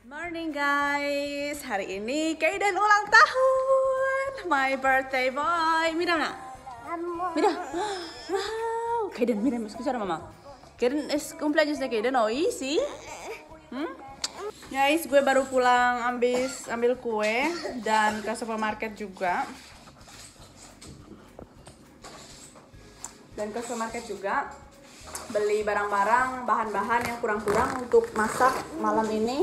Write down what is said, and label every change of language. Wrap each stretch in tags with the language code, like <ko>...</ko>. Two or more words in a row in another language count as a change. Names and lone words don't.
<en>morning guys.</en> <id>Hari ini Kaiden ulang tahun.</id> <en>My birthday boy.</en> <es>Mira nak? Mira. Wow. Kaiden, mira, escuchar mama. Kaiden es cumpleaños de Kaiden hoy, ¿sí?</es> <id>Guys, gue baru pulang ambil kue dan ke supermarket juga. Beli barang-barang, bahan-bahan yang kurang-kurang untuk masak malam ini.</id>